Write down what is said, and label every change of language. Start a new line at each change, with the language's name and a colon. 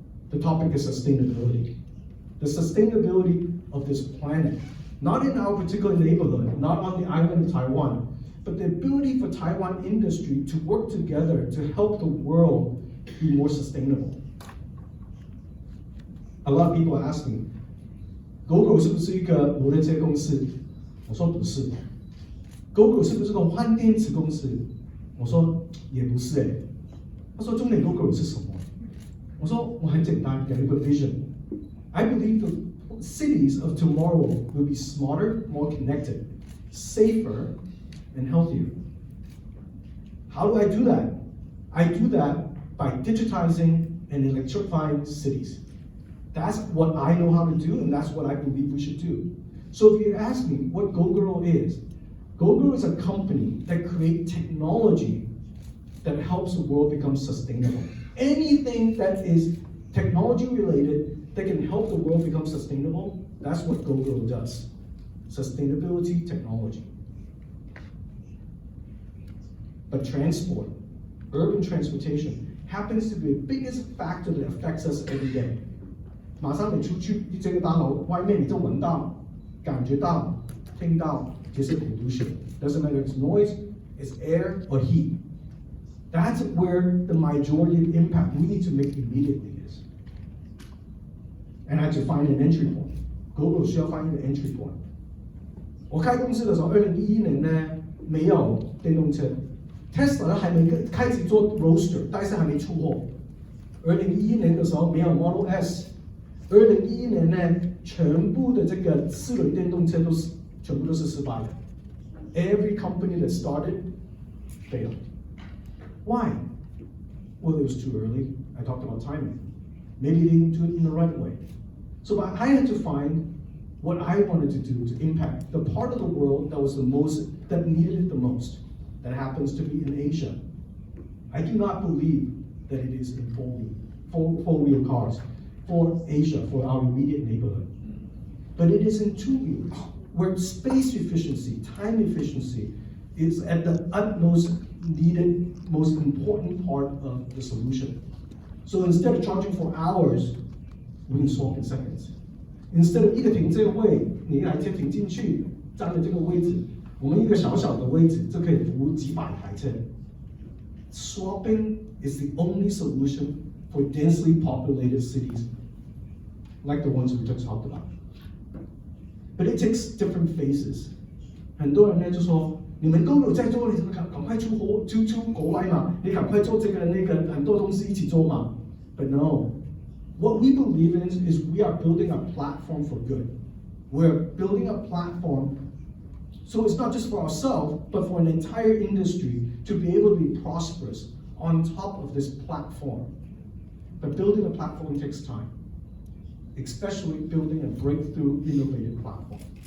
English: The topic is sustainability. The sustainability of this planet, not in our particular neighborhood, not on the island of Taiwan, but the ability for Taiwan industry to work together to help the world be more sustainable. A lot of people ask me, GoGo
Chinese: 是不是一个摩托车公司？我说不是。 GoGo 是不是个换电池公司？我说也不是哎。他说重点 GoGo 是什么？我说我很简单，给一个 vision.
English: I believe the cities of tomorrow will be smarter, more connected, safer, and healthier. How do I do that? I do that by digitizing and electrifying cities. That's what I know how to do, and that's what I believe we should do. So if you ask me what GoGo is a company that creates technology that helps the world become sustainable. Anything that is technology related that can help the world become sustainable, that's what GoGo does. Sustainability technology. But transport, urban transportation, happens to be the biggest factor that affects us every day.
Chinese: 马上你出去这个大楼外面，你就闻到、感觉到、听到这些 pollution.
English: Doesn't matter if it's noise, it's air or heat. That's where the majority of impact we need to make immediately is. And I have to find an entry point. GoGo 需要 find the entry point.
Chinese: 我开公司的时候，2011年呢没有电动车 ，Tesla 还没开始做 Roadster， 但是还没出货。 2011年的时候没有 Model S，2011年呢全部的这个4轮电动车全部都是失败的。
English: Every company that started failed. Why? Well, it was too early. I talked about timing. Maybe they didn't do it in the right way. So I had to find what I wanted to do to impact the part of the world that needed it the most. That happens to be in Asia. I do not believe that it is in four-wheel cars for Asia, for our immediate neighborhood. But it is in two-wheelers, where space efficiency, time efficiency is at the utmost needed, most important part of the solution. So instead of charging for hours, we can solve in seconds. Instead of
Chinese: 一个停车位，你一台车停进去，占了这个位置，我们一个小小的位置就可以服务几百台车。
English: Swapping is the only solution for densely populated cities, like the ones we just talked about. But it takes different phases.
Chinese: 很多人呢就说，你们都有在做，你赶快出国来嘛，你赶快做这个那个很多东西一起做嘛。
English: But no, what we believe in is we are building a platform for good. We're building a platform, so it's not just for ourselves, but for an entire industry to be able to be prosperous on top of this platform. But building a platform takes time, especially building a breakthrough innovative platform.